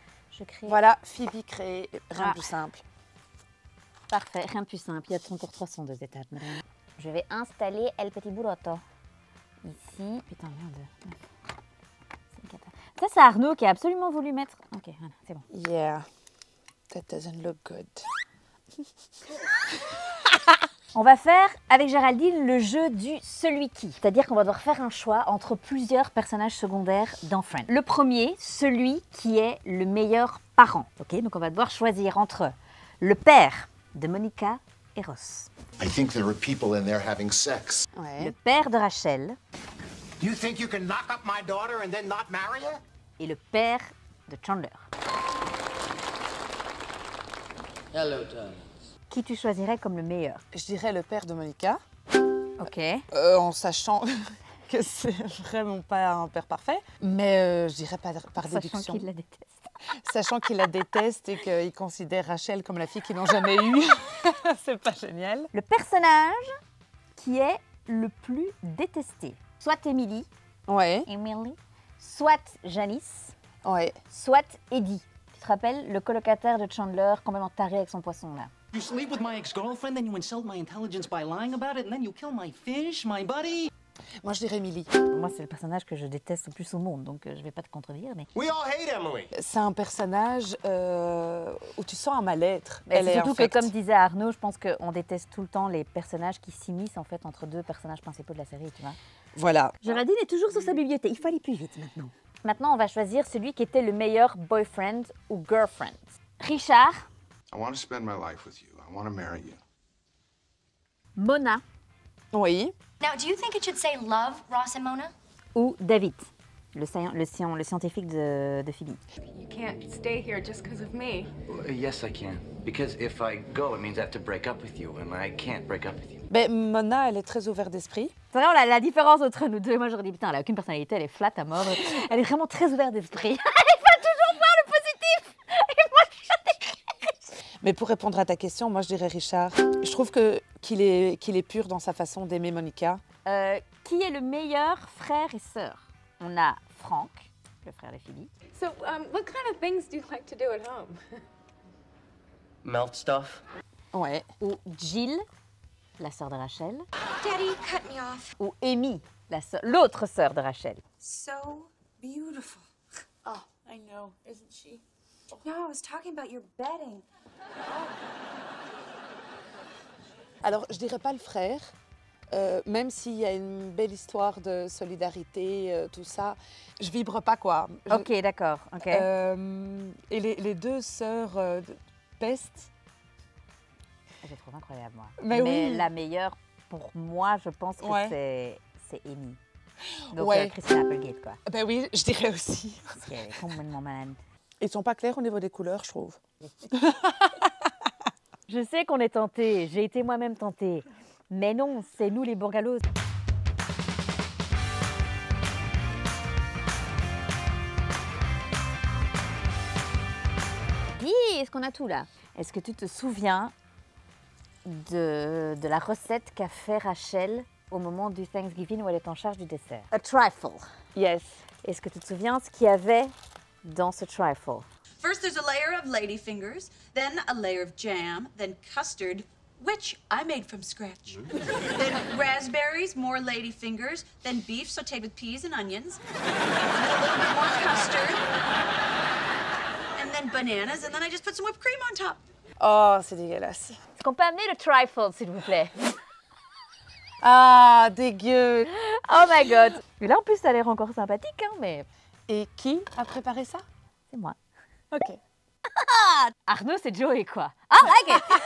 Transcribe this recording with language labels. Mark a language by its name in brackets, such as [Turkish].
[French] Je crée. Voilà, Phoebe crée, rien de plus simple. Parfait, rien de plus simple. Il y a encore 302 étages, madame. Je vais installer El Petit Burrito. Ici. Putain, merde. Ça, c'est Arnaud qui a absolument voulu mettre... Ok, voilà, c'est bon. [English] Yeah, that doesn't look good. [French] On va faire avec Géraldine le jeu du celui qui. C'est-à-dire qu'on va devoir faire un choix entre plusieurs personnages secondaires dans Friends. Le premier, celui qui est le meilleur parent. Ok, donc on va devoir choisir entre le père de Monica et Ross. [English] I think there are people in there having sex. [French] Le père de Rachel. [English] You think you can knock up my daughter and then not marry her? [French] Et le père de Chandler. [English] Hello, Tom. [French] Qui tu choisirais comme le meilleur? Je dirais le père de Monica. Ok. En sachant que c'est vraiment pas un père parfait, mais je dirais par déduction. Sachant qu'il la déteste. Sachant qu'il la déteste et qu'il considère Rachel comme la fille qu'ils n'ont jamais eue. C'est pas génial. Le personnage qui est le plus détesté. Soit Emily. Ouais. Emily. Soit Janice. Ouais. Soit Eddie. Tu te rappelles, le colocataire de Chandler, complètement taré avec son poisson là. [English] You sleep with my ex-girlfriend, then you insult my intelligence by lying about it, and then you kill my fish, my buddy. [French] Moi, je dirais Emily. Moi, c'est le personnage que je déteste le plus au monde, donc je vais pas te contredire, mais... [English] We all hate Emily. [French] C'est un personnage où tu sens un mal-être. C'est surtout que, comme disait Arnaud, je pense qu'on déteste tout le temps les personnages qui s'immiscent en fait entre deux personnages principaux de la série, tu vois. Voilà. Géraldine est toujours sur sa bibliothèque, il faut aller plus vite maintenant. Maintenant, on va choisir celui qui était le meilleur boyfriend ou girlfriend. Richard. [English] I want to spend my life with you. I want to marry you. [French] Mona. Oui. [English] Now, do you think it should say love, Ross and Mona? [French] Ou David. le scientifique de Phoebe. [English] You can't stay here just because of me. Yes, I can. Because if I go, it means I have to break up with you, and I can't break up with you. [French] Ben, Mona, elle est très ouverte d'esprit. C'est vraiment la différence entre nous deux. Moi, j'aurais dit, putain, elle a aucune personnalité, elle est flat à mort. Elle est vraiment très ouverte d'esprit. Elle va toujours voir le positif. Et moi, je... Mais pour répondre à ta question, moi, je dirais Richard. Je trouve qu'il est pur dans sa façon d'aimer Monica. Qui est le meilleur frère et sœur? On a Frank, le frère de Phoebe. [English] So, what kind of things do you like to do at home? Melt stuff. [French] Ouais. Ou Jill, la sœur de Rachel. [English] Daddy, cut me off. [French] Ou Amy, l'autre sœur de Rachel. [English] So beautiful. Oh, I know, isn't she? No, I was talking about your bedding. [French] Alors, je dirais pas le frère. Même s'il y a une belle histoire de solidarité, tout ça, je vibre pas quoi. Ok, d'accord. Okay. Et les deux sœurs de Peste. Je les trouve incroyables, moi. Mais oui. La meilleure, pour moi, je pense que c'est Amy. Donc, ouais. Christina Applegate, quoi. Ben oui, je dirais aussi. Parce qu'elle est complètement malade. Ils sont pas clairs au niveau des couleurs, je trouve. Je sais qu'on est tentés. J'ai été moi-même tentée. Mais non, c'est nous les bourgalos. Dis, est-ce qu'on a tout là? Est-ce que tu te souviens de la recette qu'a fait Rachel au moment du Thanksgiving où elle est en charge du dessert? [English] A trifle. Yes. [French] Est-ce que tu te souviens ce qu'il y avait dans ce trifle? [English] First, there's a layer of ladyfingers, then a layer of jam, then custard, which I made from scratch. Then raspberries, more ladyfingers, then beef sautéed with peas and onions, then a little bit more custard, and then bananas, and then I just put some whipped cream on top. [French] Oh, c'est dégueulasse. Est-ce qu'on peut amener le trifle, s'il vous plaît? Ah, dégueu. [English] Oh my god. [French] Et là, en plus, ça a l'air encore sympathique, hein, mais... Et qui a préparé ça? C'est moi. Ok. Arnaud, c'est Joey, quoi. [English] I like it.